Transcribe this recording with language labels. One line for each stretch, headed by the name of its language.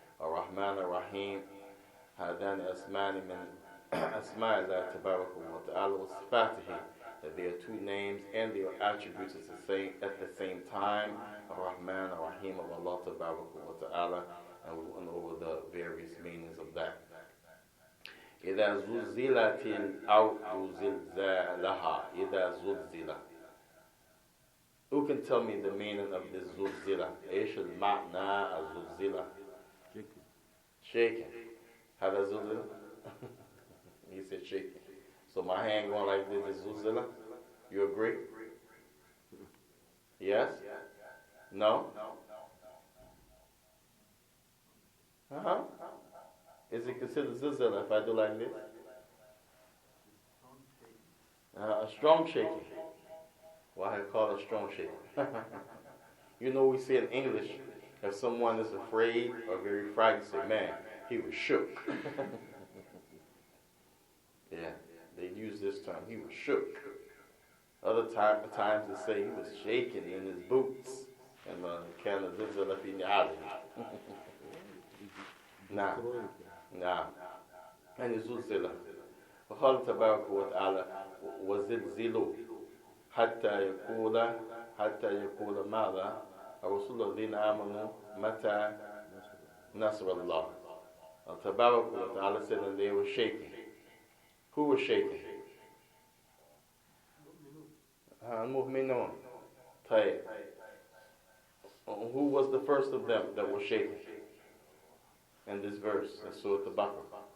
English: Ar-Rahman Ar-Rahim, Hadan Asmani min Asma'illah Tabaraka wa Ta'ala was Fatihi, that there are 2 names and their attributes at the same time. Ar-Rahman Ar-Rahim of Allah Tabaraka wa Ta'ala, and we went over the various meanings of that.
Arabic: إذا زلزلت الأرض زلزالها. إذا زلزلت.
English: Who can tell me the meaning of this زلزلة?
Arabic: إيش المعنى الزلزلة?
English: Shaking.
Arabic: هذا زلزلة?
English: He said shaking. So my hand going like this is زلزلة. You agree? Yes? No? Uh-huh. Is it considered zilzala if I do like this? A strong shaking. Why I call it a strong shaking? You know, we say in English, if someone is afraid or very frightened, say, man, he was shook. Yeah, they use this term, he was shook. Other times they say he was shaking in his boots.
Arabic: And كان زلزلة في نعاله. نعم يعني زلزلة. وقال تبارك وتعالى وزلزلوا حتى يقول ماذا الرسول الذين آمنوا متى نصر الله. تبارك وتعالى
English: said that they were shaking. Who was shaking?
Arabic: المؤمنون. طيب.
English: Who was the first of them that was shaking in this verse in Surah Al-Baqarah?